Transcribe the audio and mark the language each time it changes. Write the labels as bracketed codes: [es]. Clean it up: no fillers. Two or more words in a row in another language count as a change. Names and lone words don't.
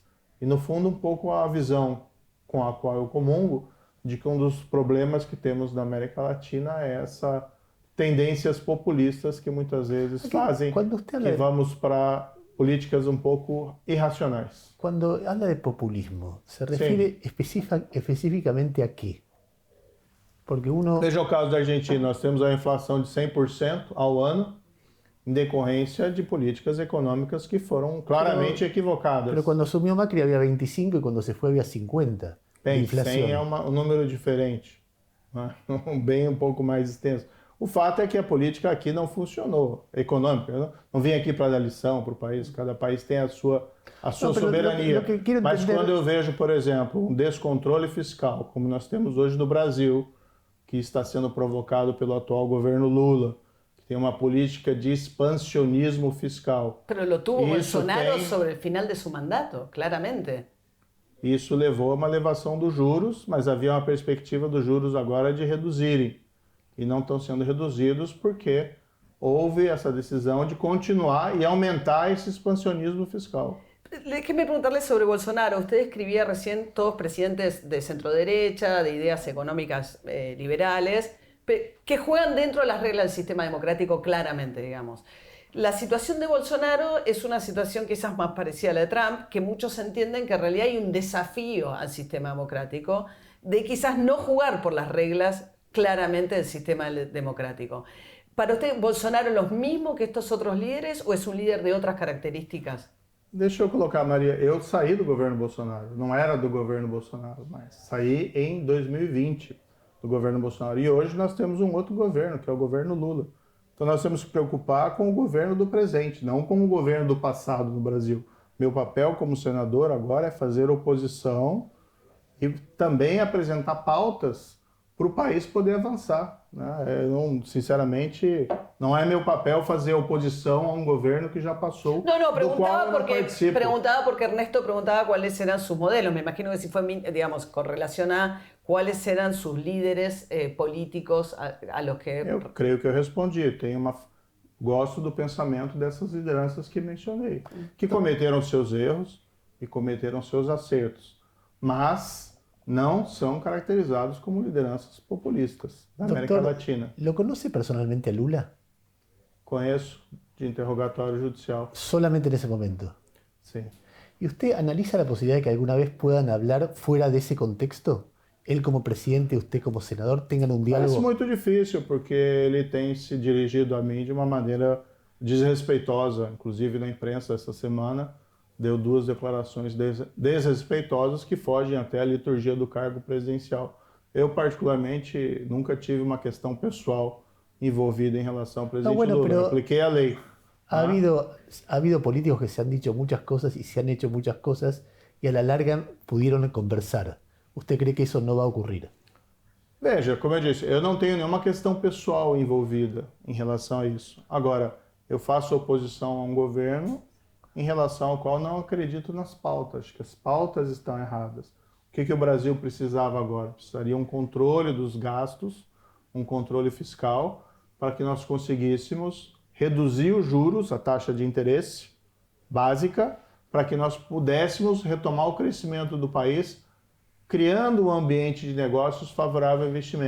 [pt] E, no fundo, um pouco a visão com a qual eu comungo, de que um dos problemas que temos na América Latina é essa tendências populistas que muitas vezes fazem que vamos para políticas um pouco irracionais. [es] Quando habla de populismo, se refere especificamente a quê? [pt] Porque Veja o caso da Argentina, nós temos a inflação de 100% ao ano em decorrência de políticas econômicas que foram claramente equivocadas. [es] Pero cuando asumió Macri había 25 y cuando se fue había 50 de [pt] Bem, [es] inflación. [pt] 100 é um número diferente, né? Bem um pouco mais extenso. O fato é que a política aqui não funcionou, econômica. Não vim aqui para dar lição para o país, cada país tem a sua soberania. Mas quando eu vejo, por exemplo, um descontrole fiscal, como nós temos hoje no Brasil, que está sendo provocado pelo atual governo Lula, tem uma política de expansionismo fiscal. [es] Pero lo tuvo Bolsonaro sobre el final de su mandato, claramente. [pt] Isso levou a uma elevação dos juros, mas havia uma perspectiva dos juros agora de reduzirem. E não estão sendo reduzidos porque houve essa decisão de continuar e aumentar esse expansionismo fiscal. [es] Déjeme preguntarle sobre Bolsonaro. Usted escribía recién todos presidentes de centro-derecha, de ideas económicas liberales, que juegan dentro de las reglas del sistema democrático claramente, digamos. La situación de Bolsonaro es una situación quizás más parecida a la de Trump, que muchos entienden que en realidad hay un desafío al sistema democrático de quizás no jugar por las reglas claramente del sistema democrático. ¿Para usted Bolsonaro es lo mismo que estos otros líderes o es un líder de otras características? [pt] Deixa eu colocar, Maria, eu saí do governo Bolsonaro, não era do governo Bolsonaro, mas saí em 2020 do governo Bolsonaro. E hoje nós temos um outro governo, que é o governo Lula. Então nós temos que preocupar com o governo do presente, não com o governo do passado no Brasil. Meu papel como senador agora é fazer oposição e também apresentar pautas para o país poder avançar, né? Sinceramente, não é meu papel fazer oposição a um governo que já passou, do qual eu não participo. [es] Preguntaba porque Ernesto preguntaba cuáles eran sus modelos. Me imagino que si fue, digamos, con relación a cuáles eran sus líderes políticos a los que... [pt] Eu creio que eu respondi. Gosto do pensamento dessas lideranças que mencionei, que cometeram seus erros e cometeram seus acertos, mas não são caracterizados como lideranças populistas da América Latina. [es] ¿Lo conoce personalmente a Lula? [pt] Conheço, de interrogatório judicial. [es] Solamente en ese momento. [pt] Sim. [es] ¿Y usted analiza la posibilidad de que alguna vez puedan hablar fuera de ese contexto? Él como presidente, usted como senador, tengan un diálogo. [pt] Parece muito difícil, porque ele tem se dirigido a mim de uma maneira desrespeitosa, inclusive na imprensa essa semana, deu duas declarações desrespeitosas que fogem até a liturgia do cargo presidencial. Eu, particularmente, nunca tive uma questão pessoal envolvida em relação ao presidente Lula. Eu apliquei a lei. [es] Ha habido políticos que se han dicho muchas cosas y se han hecho muchas cosas y a la larga pudieron conversar. ¿Usted cree que eso no va a ocurrir? [pt] Veja, como eu disse, eu não tenho nenhuma questão pessoal envolvida em relação a isso. Agora, eu faço oposição a um governo em relação ao qual não acredito nas pautas. Acho que as pautas estão erradas. O que o Brasil precisava agora? Precisaria um controle dos gastos, um controle fiscal, para que nós conseguíssemos reduzir os juros, a taxa de interesse básica, para que nós pudéssemos retomar o crescimento do país, criando um ambiente de negócios favorável ao investimento.